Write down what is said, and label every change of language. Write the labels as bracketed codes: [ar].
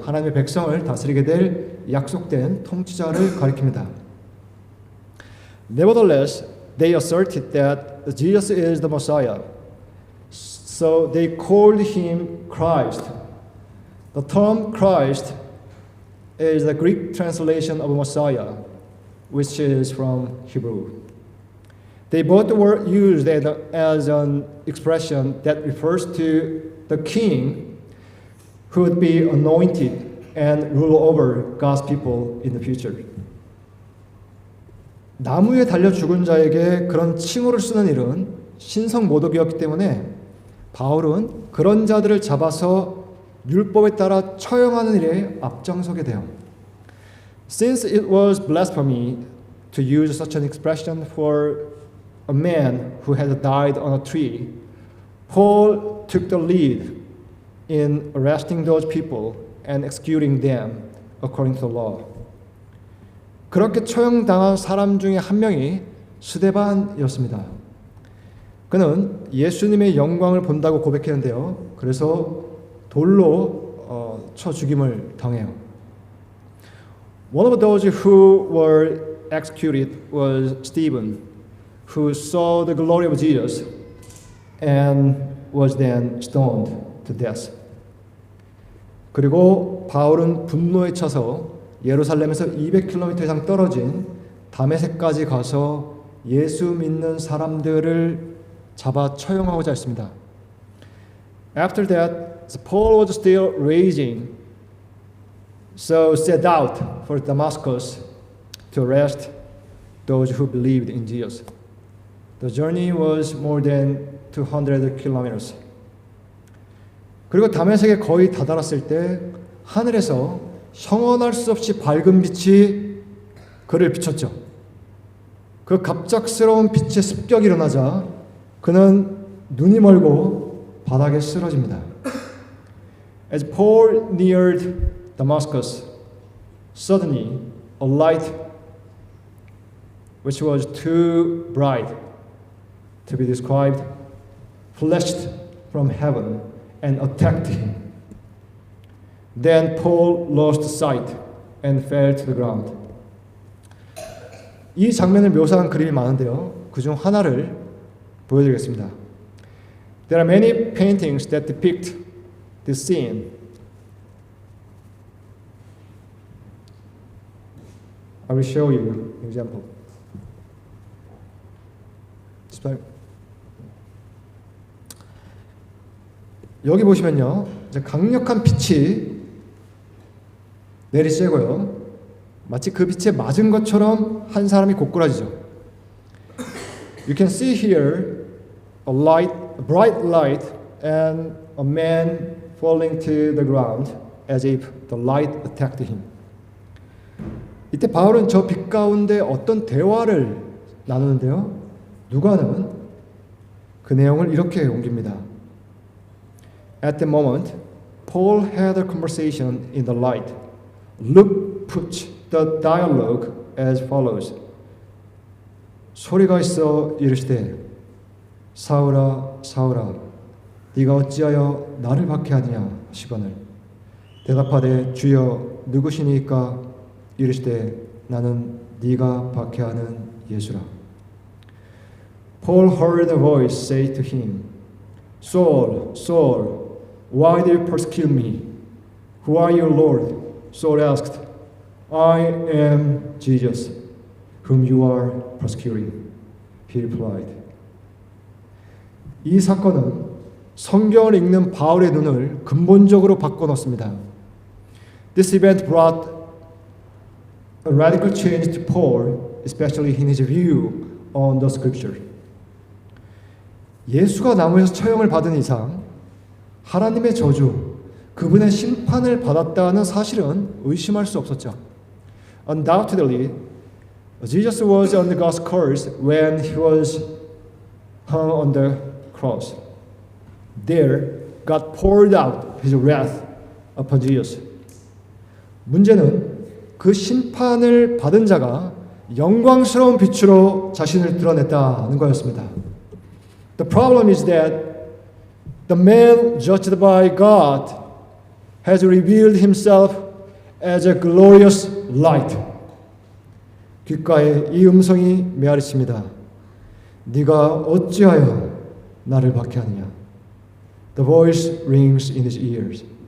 [ko] 하나님의 백성을 다스리게 될 약속된 통치자를 가리킵니다. [en] Nevertheless, they asserted that Jesus is the Messiah. So they called him Christ. The term Christ is the Greek translation of Messiah, which is from Hebrew. They both were used as an expression that refers to the king who would be anointed and rule over God's people in the future. [ko] 나무에 달려 죽은 자에게 그런 칭호를 쓰는 일은 신성 모독이었기 때문에 바울은 그런 자들을 잡아서 율법에 따라 처형하는 일에 앞장서게 돼요. [en] Since it was blasphemy to use such an expression for a man who had died on a tree, Paul took the lead in arresting those people and executing them according to the law. [ko] 그렇게 처형당한 사람 중에 한 명이 스데반이었습니다. 그는 예수님의 영광을 본다고 고백했는데요. 그래서 돌로 쳐 죽임을 당해요. [en] One of those who were executed was Stephen, who saw the glory of Jesus and was then stoned to death. [ko] 그리고 바울은 분노에 차서 예루살렘에서 200km 이상 떨어진 다메섹까지 가서 예수 믿는 사람들을 잡아 처형하고자 했습니다. [en] After that, Paul was still raging, so set out for Damascus to arrest those who believed in Jesus. The journey was more than 200 kilometers. [ko] 그리고 다메섹에 거의 다다랐을 때 하늘에서 형언할 수 없이 밝은 빛이 그를 비췄죠. 그 갑작스러운 빛의 습격이 일어나자 그는 눈이 멀고 바닥에 쓰러집니다. [en] As Paul neared Damascus, suddenly a light which was too bright to be described flashed from heaven and attacked him. Then Paul lost sight and fell to the ground. [ko] 이 장면을 묘사한 그림이 많은데요. 그중 하나를 보여드리겠습니다. [en] There are many paintings that depict this scene. I will show you an example. [ko] 여기 보시면요, 이제 강력한 빛이 내리쬐고요, 마치 그 빛에 맞은 것처럼 한 사람이 고꾸라지죠. [en] You can see here a bright light, and a man falling to the ground as if the light attacked him. [ko] 이때 바울은 저 빛 가운데 어떤 대화를 나누는데요. 누가는 그 내용을 이렇게 옮깁니다. [en] At the moment, Paul had a conversation in the light. Luke puts the dialogue as follows. [ko] 소리가 있어 이르시되 사울아 사울아 네가 어찌하여 나를 박해하느냐 하시거늘 대답하되 주여 누구시니까 이르시되 나는 네가 박해하는 예수라. [en] Paul heard a voice say to him, Saul, Saul, why do you persecute me? Who are you, Lord? Saul asked. I am Jesus, whom you are persecuting. He replied. [ko] 이 사건은 성경을 읽는 바울의 눈을 근본적으로 바꿔놓습니다. [en] This event brought a radical change to Paul, especially in his view on the scripture. [ko] 예수가 나무에서 처형을 받은 이상 하나님의 저주, 그분의 심판을 받았다는 사실은 의심할 수 없었죠. [en] Undoubtedly, Jesus was under God's curse when he was hung on the cross. There, God poured out his wrath upon Jesus. [ko] 문제는 그 심판을 받은 자가 영광스러운 빛으로 자신을 드러냈다는 거였습니다. [en] The problem is that the man judged by God has revealed himself as a glorious light. [ko] 귓가에 이 음성이 메아리칩니다. 네가 어찌하여 나를 박해하느냐? [en] The voice rings in his ears.